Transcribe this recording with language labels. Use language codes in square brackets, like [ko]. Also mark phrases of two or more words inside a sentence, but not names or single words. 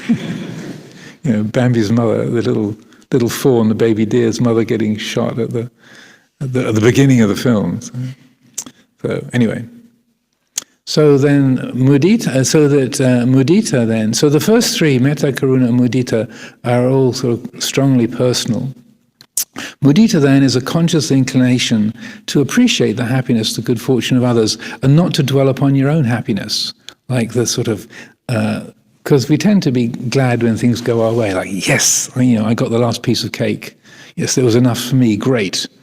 [en] Bambi's mother, the little fawn, the baby deer's mother, getting shot at the beginning of the film. So anyway. So then [pi] mudita, mudita [en] then, so the first three, [pi] metta, karuna, and mudita, [en] are all sort of strongly personal. Mudita then is a conscious inclination to appreciate the happiness, the good fortune of others, and not to dwell upon your own happiness, like the sort of, because we tend to be glad when things go our way, like, yes, I got the last piece of cake, yes, there was enough for me, great.